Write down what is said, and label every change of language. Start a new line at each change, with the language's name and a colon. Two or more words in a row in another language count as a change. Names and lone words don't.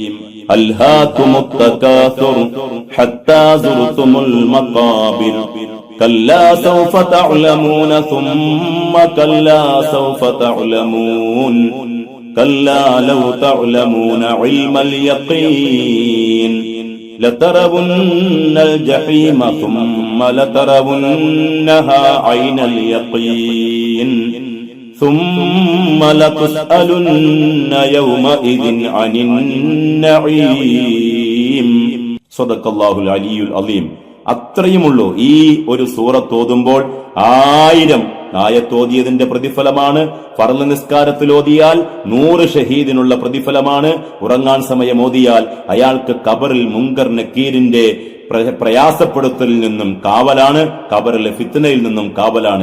Arabic: ألهاكم التكاثر حتى زرتم المقابر كلا سوف تعلمون ثم كلا سوف تعلمون كلا لو تعلمون علم اليقين لترون الجحيم ثم لترونها عين اليقين ثم لتسألن يومئذ عن النعيم. صدق الله العلي العظيم.
Malayalam: അത്രയുമുള്ളൂ. ഈ ഒരു സൂറത്ത് ഓതുമ്പോൾ 1000 ആയത്തോതിയതിന്റെ പ്രതിഫലമാണ്. ഫർള് നിസ്കാരത്തിൽ ഓതിയാൽ 100 ഷഹീദിനുള്ള പ്രതിഫലമാണ്. ഉറങ്ങാൻ സമയം ഓതിയാൽ അയാൾക്ക് ഖബറിൽ മുങ്കർ നക്കീറിന്റെ പ്രയാസപ്പെടുത്തലിൽ നിന്നും കാവലാണ്, ഖബറിലെ ഫിത്നയിൽ നിന്നും കാവലാണ്.